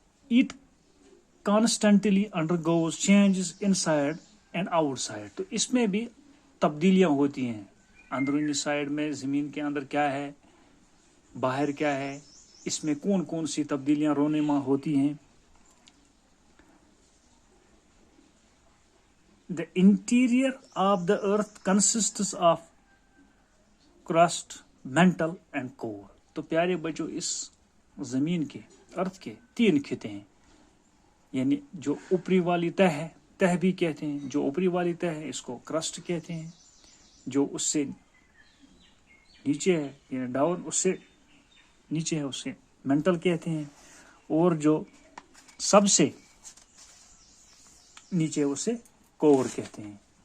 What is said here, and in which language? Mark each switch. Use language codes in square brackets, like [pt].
[en] it constantly undergoes changes inside and outside, [ur] تو اس میں بھی تبدیلیاں ہوتی ہیں. اندرونی سائڈ میں زمین کے اندر کیا ہے، باہر کیا ہے، اس میں کون کون سی تبدیلیاں رونما ہوتی ہیں. [en] The interior of the earth consists of crust, mantle and core. [ur] تو پیارے بچوں اس زمین کے ارتھ کے 3 خطے ہیں، یعنی جو اوپری والی تہ ہے، تہ بھی کہتے ہیں، جو اوپری والی تہ ہے اس کو کرسٹ کہتے ہیں، جو اس سے نیچے ہے یعنی ڈاؤن اس سے نیچے ہے اسے مینٹل کہتے ہیں، اور جو سب سے نیچے اسے کور کہتے ہیں.